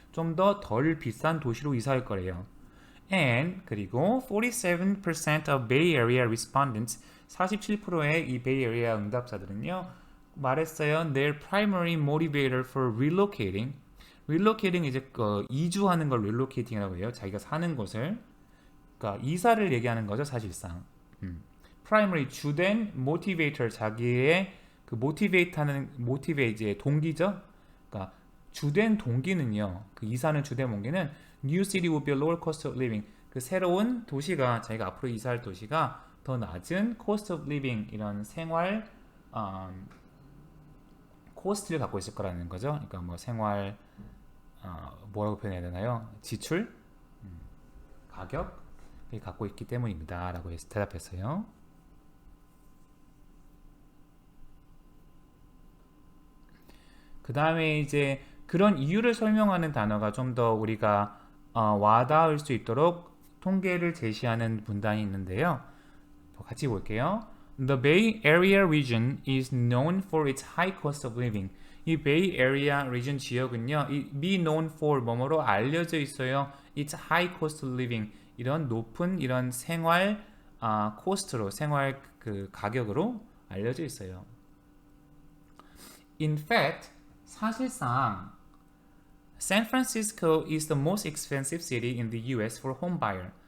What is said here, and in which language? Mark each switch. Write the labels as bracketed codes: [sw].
[ko] 좀 더 덜 비싼 도시로 이사할 거래요. [en] And 그리고 47% of Bay Area respondents, [ko] 47%의 이 Bay Area 응답자들은요. 말했어요. [en] Their primary motivator for relocating [ko] 이제 이주하는 걸 relocating이라고 해요. 자기가 사는 곳을, 그러니까 이사를 얘기하는 거죠, 사실상. primary 주된 motivator, 자기의 그 motivate 이제 동기죠. 그러니까 주된 동기는요. 그 이사는 주된 동기는 [en] new city would be a lower cost of living. [ko] 그 새로운 도시가, 자기가 앞으로 이사할 도시가 더 낮은 [en] cost of living, [ko] 이런 생활 코스트를 갖고 있을 거라는 거죠. 그러니까 뭐 생활 뭐라고 표현해야 되나요? 지출, 가격을 갖고 있기 때문입니다. 라고 대답했어요. 그 다음에 이제 그런 이유를 설명하는 단어가 좀 더 우리가 와닿을 수 있도록 통계를 제시하는 문단이 있는데요. 같이 볼게요. [en] The Bay Area region is known for its high cost of living. [ko] 이 Bay Area region 지역은요, 이 be known for 뭐뭐로 알려져 있어요. [en] Its high cost of living. [ko] 이런 높은 이런 생활 코스트로 생활 그 가격으로 알려져 있어요. [en] In fact, [ko] 사실상 [en] San Francisco is the most expensive city in the US for home buyer.